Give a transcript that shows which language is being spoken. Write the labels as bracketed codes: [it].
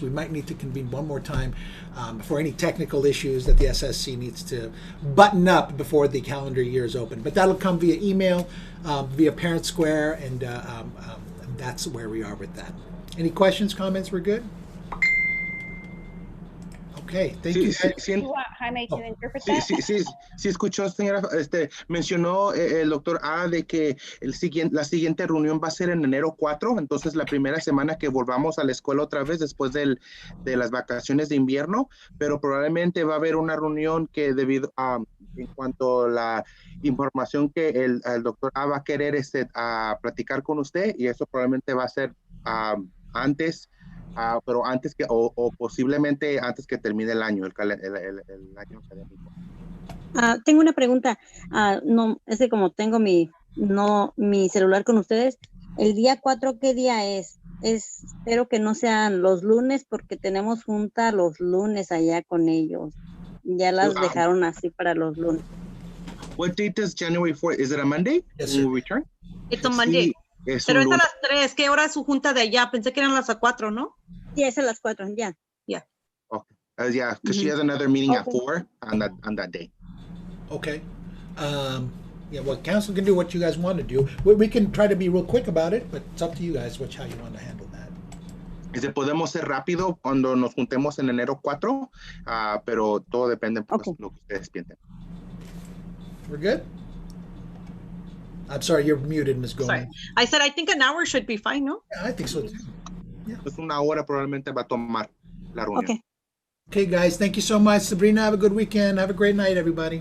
[en] We might need to convene one more time for any technical issues that the SSC needs to button up before the calendar year is open. But that'll come via email, via Parent Square, and that's where we are with that. Any questions, comments? We're good? Okay, thank you. Do you want Jaime to interpret that? [es] Sí, escuchó, señora. Mencionó el doctor A de que la siguiente reunión va a ser en enero 4, entonces la primera semana que volvamos a la escuela otra vez después de las vacaciones de invierno, pero probablemente va a haber una reunión que debido a, en cuanto a la información que el doctor A va a querer a platicar con usted, y eso probablemente va a ser antes, pero antes que, o posiblemente antes que termine el año, el año académico. Tengo una pregunta. No, es que como tengo mi celular con ustedes, el día 4, ¿qué día es? Espero que no sean los lunes, porque tenemos junta los lunes allá con ellos. Ya las dejaron así para los lunes. [en] What date is January 4th? Is it a Monday? Yes, Will we return? It's a Monday. [es] Sí, pero es a las 3. ¿Qué hora es su junta de allá? Pensé que eran las 4, ¿no? Sí, es a las 4, ya. [en] Yeah. Okay. Yeah, because she has another meeting at 4 on that day. Okay. Yeah, well, council can do what you guys want to do. We can try to be real quick about it, but it's up to you guys how you want to handle that. [es] Podemos ser rápido cuando nos juntemos en enero 4, pero todo depende de lo que ustedes piensen. [en] We're good? I'm sorry, you're muted, Ms. Gomez. Sorry. I said I think an hour should be fine, no? Yeah, I think so too. Yeah. [es] Pues una hora probablemente va a tomar la reunión. [en] Okay. Okay, guys, thank you so much. Sabrina, have a good weekend. Have a great night, everybody.